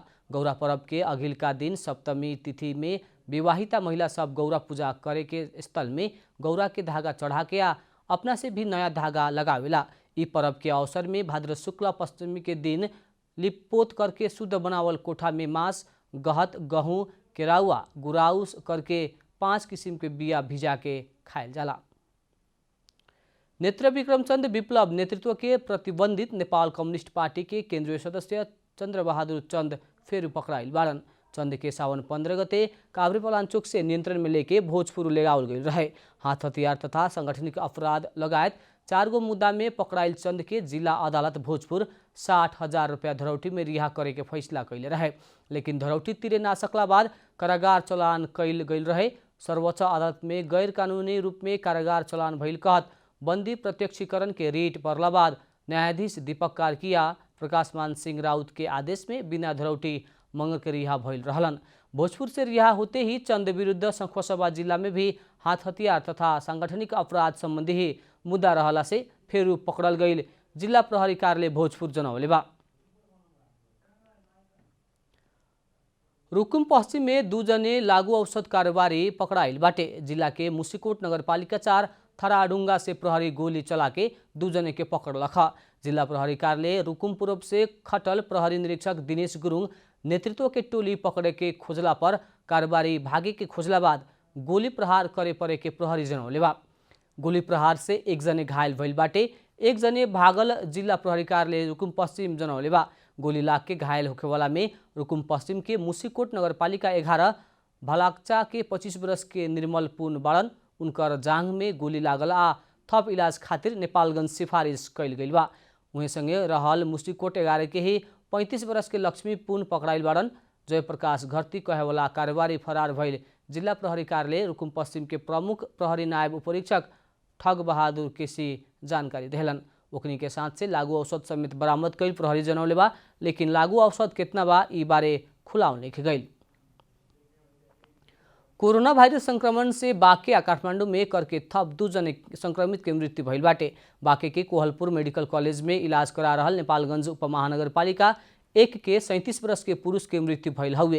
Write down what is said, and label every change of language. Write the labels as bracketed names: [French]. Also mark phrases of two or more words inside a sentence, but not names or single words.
[Bhojpuri] गौरा पर्व के अगिलका दिन सप्तमी तिथि में विवाहिता महिला सब गौरा पूजा करे के स्थल में गौरा के धागा चढ़ा के आ अपना से भी नया धागा लगावेला। ई पर्व के अवसर में भाद्र शुक्ल पश्चिमी के दिन लिपपोत करके शुद्ध बनावल कोठा में मांस, गहत, गहूँ, केराउआ, गुराउस करके 5 किस्म के बिया भिजा के खायल जाला। नेत्र विक्रमचंद विप्लव नेतृत्व के प्रतिबंधित नेपाल कम्युनिस्ट पार्टी के केंद्रीय सदस्य चंद्रबहादुर चंद फेरू पकड़ाइल बाड़न। चंद के सावन 15 गते काभ्रेपलाञ्चोक से नियंत्रण में लेके भोजपुर ले आवल गई रहे। हाथ हथियार तथा संगठनिक अपराध लगायत 4 गो मुद्दा में पकड़ाइल चंद के जिला अदालत भोजपुर 60,000 रुपया धरौटी में रिहा करे के फैसला कैले रहे। लेकिन धरौटी तिरे ना सकला बाद कारागार चलान कैल गई रहे। सर्वोच्च अदालत में गैर कानूनी रूप में कारागार चलान भइल कहत बंदी प्रत्यक्षीकरण के रेट पड़ला बाद न्यायाधीश दीपक कार्किया, प्रकाशमान सिंह राउत के आदेश में बिना धरौटी मंगर के रिहा भइल रहलन। भोजपुर से रिहा होते ही चंद विरुद्ध सखुवासभा जिला में भी हाथ हथियार तथा सांगठनिक अपराध संबंधी ही मुद्दा रहला से फेरू पकड़ल गई जिला प्रहरी कार्यालय भोजपुर जनौले बा। रुकुम पश्चिम में 2 जने लागू औषध कारोबारी पकड़ाइल बाटे। जिला के मुसिकोट नगरपालिका 4 थराडुंगा से प्रहरी गोली चला के 2 जने के पकड़ लखा। जिला प्रहरी कार्यालय रुकुम पूर्व से खटल प्रहरी निरीक्षक दिनेश गुरुङ नेतृत्व के टोली पकड़े के खोजला पर कारोबारी भागे के खोजला बाद गोली प्रहार करे परे के प्रहरी जनौले बा। गोली प्रहार से 1 जने घायल भइल बाटे। 1 जने भागल जिला प्रहरी कार्यालय रुकुम पश्चिम जनौले बा। गोली लाग के घायल होखेवाला में रुकुम पश्चिम के मुसिकोट नगरपालिका 11 भलाक्चा के 25 वर्ष के निर्मल पूर्ण बाड़न। उनकर जांघ में गोली लागल आ थप इलाज खातिर नेपालगंज सिफारिश कैल गइल बा। उहेसँगै रहल मुस्टिकोट 11 के ही 35 वर्ष के लक्ष्मी पुन पकड़ाइल बाड़न। जयप्रकाश घरती कहेवाला कारोबारी फरार भइल जिल्ला प्रहरी कार्यालय रुकुम पश्चिम के प्रमुख प्रहरी नायब उपरीक्षक ठग बहादुर केसी जानकारी देहलन। ओकनी के साथ से लागू औषध समेत बरामद कैल प्रहरी जनौले बा, लेकिन लागू औषध कितना बा ई बारे खुलाउन लिख गई। कोरोना वायरस संक्रमण से बाँके आ काठमाडौँ में करके थप 2 जने संक्रमित के मृत्यु भइल बाटे। बाँके के कोहलपुर मेडिकल कॉलेज में इलाज करा रहल नेपालगंज उपमहानगरपालिका 1 के 37 वर्ष के पुरुष के मृत्यु भइल हउए।